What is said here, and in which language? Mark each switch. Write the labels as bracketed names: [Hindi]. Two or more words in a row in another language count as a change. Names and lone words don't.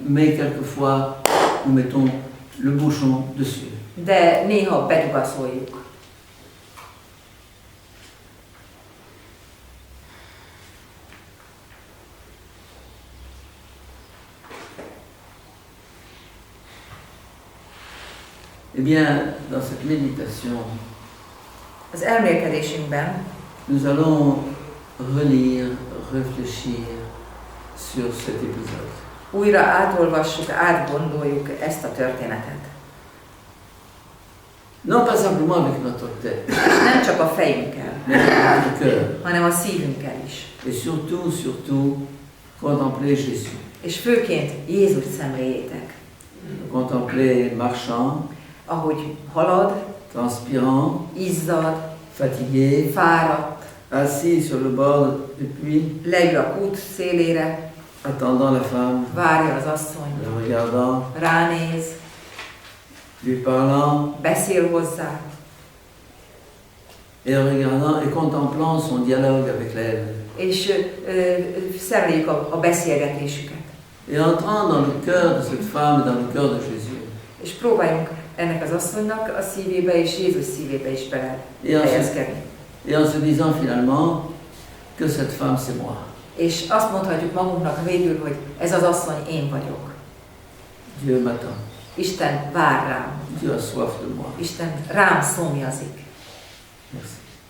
[French] mais quelquefois nous mettons le bouchon dessus. [Hungarian] de néha bedugaszoljuk. [French] Eh bien, dans cette méditation, [Hungarian] Az elmélkedésünkben [French] nous allons relire, réfléchir sur cet épisode. [Hungarian] újra átolvassuk, átgondoljuk ezt a történetet. [French] Non pas simplement avec notre tête, [Hungarian] És nem csak a fejünkkel, [French] mais avec notre cœur. [Hungarian] hanem a szívünkkel is. [French] Et surtout, contempler Jésus. [Hungarian] És főként Jézus szemléljétek. [French] Contempler marchand, [Hungarian] Ahogy halad, [French] transpirant, [Hungarian] izzad, [French] fatigué, [Hungarian] fáradt, [French] assis sur le bord du puits, [Hungarian] leül a kút szélére, [French] attendant la femme, [Hungarian] várja az asszony, [French] le regardant, [Hungarian] ránéz, [French] lui parlant, [Hungarian] beszél hozzá, [French] et regardant et contemplant son dialogue avec elle. [Hungarian] és szemléljük a beszélgetésüket. [French] Et entrant dans le cœur de cette femme et dans le cœur de Jésus. [Hungarian] És próbáljunk ennek az asszonynak a szívébe és Jézus szívébe is belehelyezkedni. [French] Et en se disant finalement que cette femme c'est moi. [Hungarian] És azt mondhatjuk magunknak végül, hogy ez az asszony én vagyok. [French] Dieu m'attend. [Hungarian] Isten vár rám. [French] tu as soif de moi. [Hungarian] Isten rám szomjazik. [French] Merci.